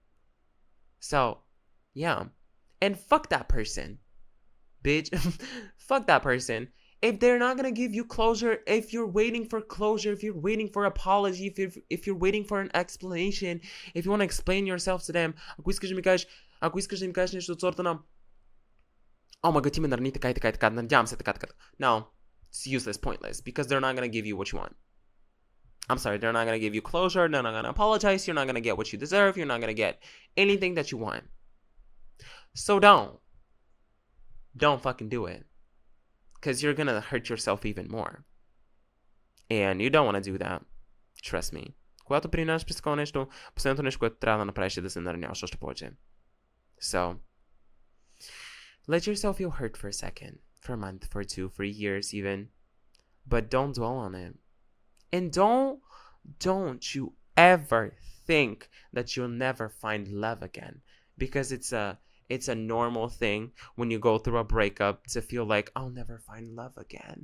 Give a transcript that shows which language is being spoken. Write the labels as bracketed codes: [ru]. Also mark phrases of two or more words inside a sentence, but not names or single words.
[en] So, yeah. And fuck that person. Bitch. Fuck that person. If they're not gonna give you closure, if you're waiting for closure, if you're waiting for apology, if you're waiting for an explanation, if you want to explain yourself to them, [bg] ако искаш да ми кажеш нещо от сорта на [en] oh my god, [bg] ти ме нарани така и така и така, надявам се така. [en] No, it's useless, pointless, because they're not gonna give you what you want. I'm sorry, they're not gonna give you closure, they're not gonna apologize, you're not gonna get what you deserve, you're not gonna get anything that you want. So don't fucking do it. Because you're gonna hurt yourself even more. And you don't want to do that. Trust me. [bg] Когато преминаваш през такова нещо, последното нещо, което трябва да направиш е да се нараняваш още повече. [en] So, let yourself feel hurt for a second, for a month, for 2, for years even. But don't dwell on it. And don't you ever think that you'll never find love again. Because it's a normal thing when you go through a breakup to feel like I'll never find love again.